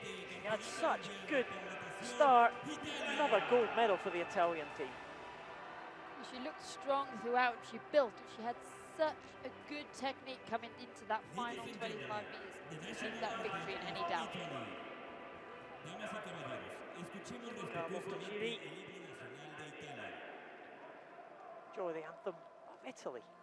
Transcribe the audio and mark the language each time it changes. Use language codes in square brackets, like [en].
[en] She had such a good start. Another gold medal for the Italian team. She looked strong throughout. She built. She had such a good technique coming into that final 25 meters. She took that victory in any doubt. [es] Damas y caballeros, escuchemos [en] Carlotta [es] respetuosamente [en] Giri. [es] el himno nacional de Italia. [en] Enjoy the anthem of Italy.